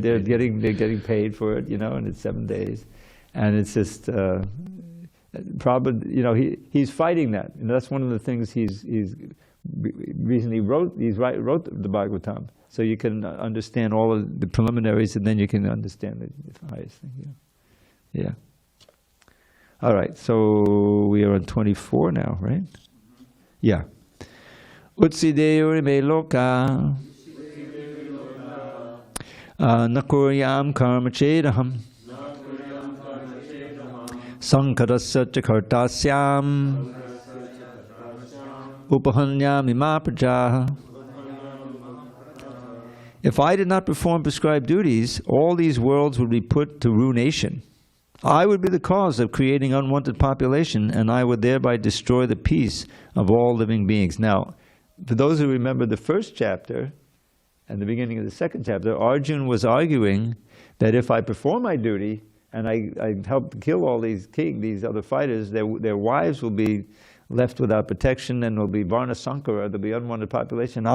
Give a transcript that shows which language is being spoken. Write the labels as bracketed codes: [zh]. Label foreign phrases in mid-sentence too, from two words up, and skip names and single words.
[en] They're getting paid for it, you know, and it's 7 days, and it's just Prabhupada, you know, he's fighting that, and that's one of the things he's recently wrote the Bhagavatam, so you can understand all of the preliminaries, and then you can understand the highest thing. Yeah. All right, so we are on 24 now, right? Yeah. [sa] Utsideo me loka nakuryam karma chedaham sankarasya chakartasyam upahanyam imaprajaha. [en] If I did not perform prescribed duties, all these worlds would be put to ruination. I would be the cause of creating unwanted population, and I would thereby destroy the peace of all living beings. Now, for those who remember the first chapter and the beginning of the second chapter, Arjuna was arguing that if I perform my duty and I help kill all these other fighters, their wives will be left without protection and will be [sa] varna sankara, [en] there'll be unwanted population.